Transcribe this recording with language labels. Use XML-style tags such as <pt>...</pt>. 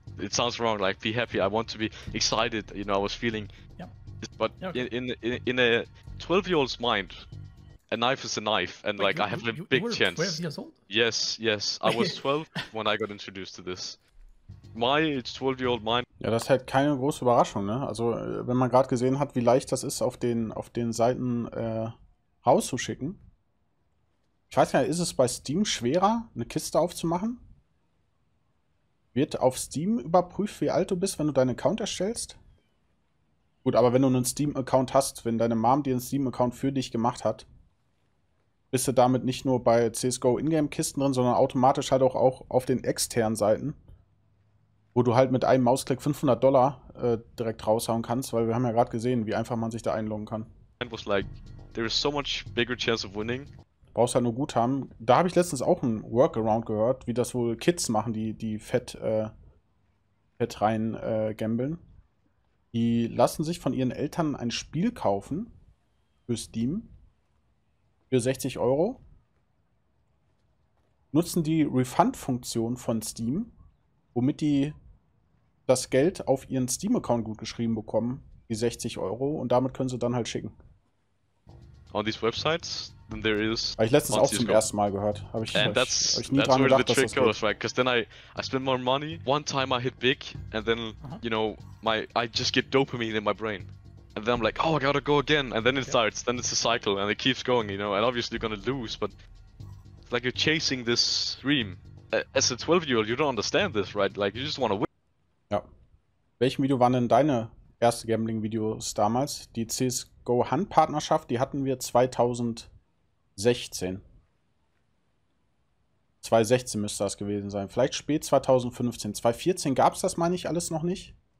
<en>It sounds wrong, like be happy. I want to be excited. You know, I was feeling. Yeah. But in a 12-year-old's mind, a knife is a knife, and like I have a big chance. 12 years old? Yes. I was 12 when I got introduced to this. It's 12-year-old mine.</en> <de>Ja, das ist halt keine große Überraschung, ne? Also, wenn man gerade gesehen hat, wie leicht das ist, auf den Seiten rauszuschicken. Ich weiß ja, ist es bei Steam schwerer, eine Kiste aufzumachen? Wird auf Steam überprüft, wie alt du bist, wenn du deinen Account erstellst? Gut, aber wenn du einen Steam-Account hast, wenn deine Mom dir einen Steam-Account für dich gemacht hat, bist du damit nicht nur bei CSGO Ingame-Kisten drin, sondern automatisch halt auch auf den externen Seiten, wo du halt mit einem Mausklick $500 direkt raushauen kannst, weil wir haben ja gerade gesehen, wie einfach man sich da einloggen kann.</de> <en>Was like, there is so much bigger chance of winning.</en> <de>Brauchst halt nur Guthaben. Da habe ich letztens auch ein Workaround gehört, wie das wohl Kids machen, die fett rein gambeln. Die lassen sich von ihren Eltern ein Spiel kaufen für Steam für 60 €, nutzen die Refund-Funktion von Steam, womit die das Geld auf ihren Steam-Account gut geschrieben bekommen, die 60 €, und damit können sie dann halt schicken.</de> <en>On these websites, then there is.</en> <de>Habe ich letztens auch zum ersten Mal gehört. Habe ich nie dran gedacht, dass das</de> <en>goes, right? Because then I spend more money. One time I hit big, and then you know I just get dopamine in my brain, and then I'm like, oh, I gotta go again, and then it starts. Then it's a cycle, and it keeps going, you know. And obviously you're gonna lose, but it's like you're chasing this dream. As a 12-year-old, you don't understand this, right? Like you just want to win.</en> <de>Ja. Welchem Video waren denn deine erste Gambling-Videos damals? Die CSGO-Handpartnerschaft, die hatten wir 2016. 2016 müsste das gewesen sein. Vielleicht spät 2015. 2014 gab es das, meine ich, alles noch nicht.</de>